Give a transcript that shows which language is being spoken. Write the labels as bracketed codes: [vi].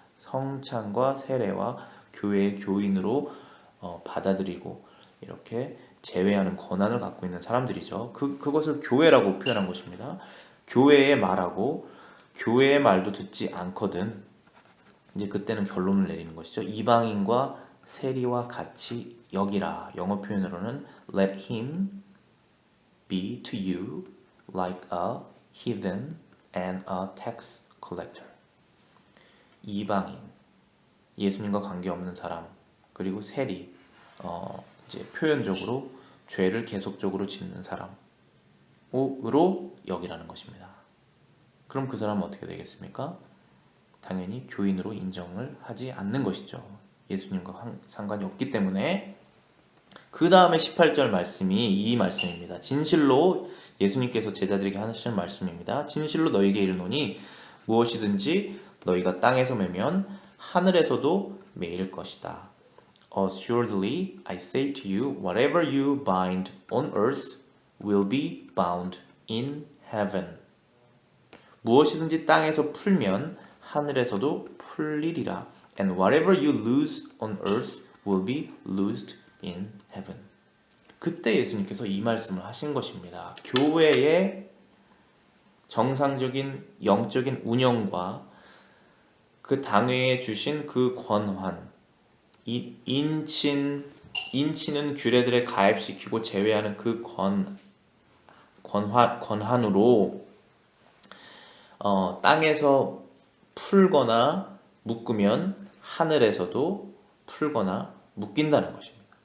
[ko] 성찬과 세례와 교회의 교인으로 받아들이고 이렇게 제외하는 권한을 갖고 있는 사람들이죠. 그것을 교회라고 표현한 것입니다. 교회의 말하고 교회의 말도 듣지 않거든 이제 그때는 결론을 내리는 것이죠. 이방인과 세리와 같이 여기라. 영어 표현으로는 [en] let him be to you like a heathen and a tax collector. [ko] 이방인, 예수님과 관계없는 사람, 그리고 세리, 이제 표현적으로 죄를 계속적으로 짓는 사람으로 여기라는 것입니다. 그럼 그 사람은 어떻게 되겠습니까? 당연히 교인으로 인정을 하지 않는 것이죠. 예수님과 상관이 없기 때문에. 그 다음에 18절 말씀이 이 말씀입니다. 진실로 예수님께서 제자들에게 하시는 말씀입니다. 진실로 너희에게 이르노니 무엇이든지 너희가 땅에서 매면 하늘에서도 매일 것이다. [en] Assuredly I say to you, whatever you bind on earth will be bound in heaven. [ko] 무엇이든지 땅에서 풀면 하늘에서도 풀리리라. [en] And whatever you loose on earth will be loosed in heaven. [ko] 그때 예수님께서 이 말씀을 하신 것입니다. 교회의 정상적인 영적인 운영과 그 당회에 주신 그 권한, 인치는 규례들에 가입시키고 제외하는 그 권한으로 땅에서 풀거나 묶으면 하늘에서도 풀거나 묶인다는 것입니다.